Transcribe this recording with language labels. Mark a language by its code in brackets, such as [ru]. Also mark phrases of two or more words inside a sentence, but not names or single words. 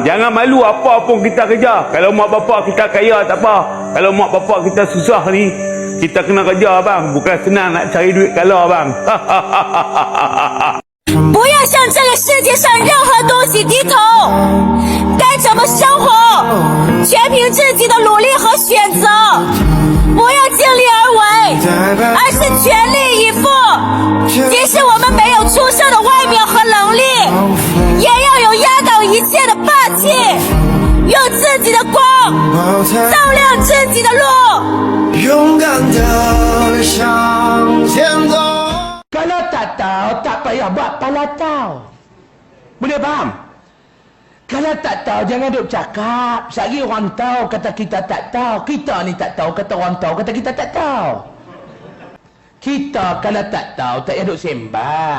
[ms] Jangan malu apa pun kita kerja. Kalau mak bapak kita kaya tak apa. Kalau mak bapak kita susah ni, kita kena kerja bang. Bukan senang nak cari duit kalau bang. [zh] 不要向这个世界上任何东西低头，该怎么生活，全凭自己的努力和选择。不要尽力而为，而是全力以赴。即使我们没有出色的外表和能力，也要有压倒一切的霸气，用自己的光照亮自己的路。勇敢地向前走。 [ms] Kalau tak tahu, tak payah buat pala tahu. Boleh faham? Kalau tak tahu, jangan duk cakap. Sehari orang tahu, kata kita tak tahu. Kita ni tak tahu, kata orang tahu, kata kita tak tahu. Kita kalau tak tahu, tak payah duk sembang.